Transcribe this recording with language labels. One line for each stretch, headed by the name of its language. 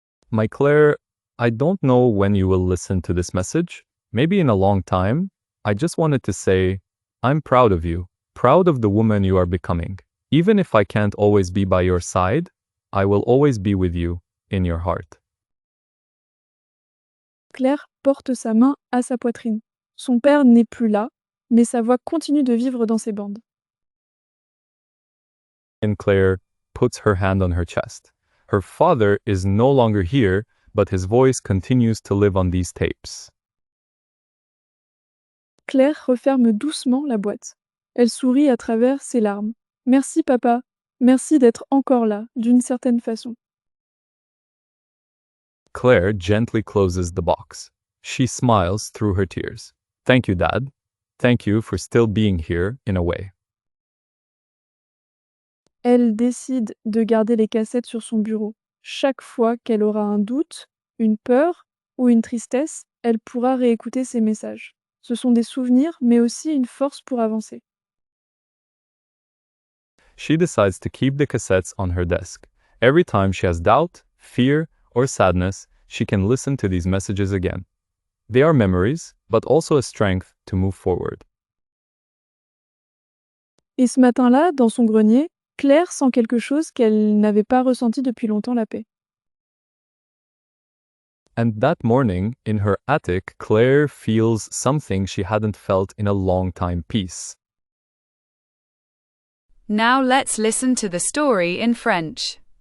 English: My Claire, I don't know when you will listen to this message. Maybe in a long time. I just wanted to say, I'm proud of you. Proud of the woman you are becoming. Even if I can't always be by your side, I will always be with you, in your heart.
French: Claire porte sa main à sa poitrine. Son père n'est plus là, mais sa voix continue de vivre dans ses bandes.
English: And Claire puts her hand on her chest. Her father is no longer here, but his voice continues to live on these tapes.
French: Claire referme doucement la boîte. Elle sourit à travers ses larmes. Merci papa, merci d'être encore là, d'une certaine façon.
English: Claire gently closes the box. She smiles through her tears. Thank you, Dad. Thank you for still being here in a way.
French: Elle décide de garder les cassettes sur son bureau. Chaque fois qu'elle aura un doute, une peur ou une tristesse, elle pourra réécouter ses messages. Ce sont des souvenirs, mais aussi une force pour avancer.
English: She decides to keep the cassettes on her desk. Every time she has doubt, fear, or sadness, she can listen to these messages again. They are memories, but also a strength to move forward.
French: Et ce matin-là, dans son grenier, Claire sent quelque chose qu'elle n'avait pas ressenti depuis longtemps, la paix.
English: And that morning, in her attic, Claire feels something she hadn't felt in a long time: peace. Now let's listen to the story in French.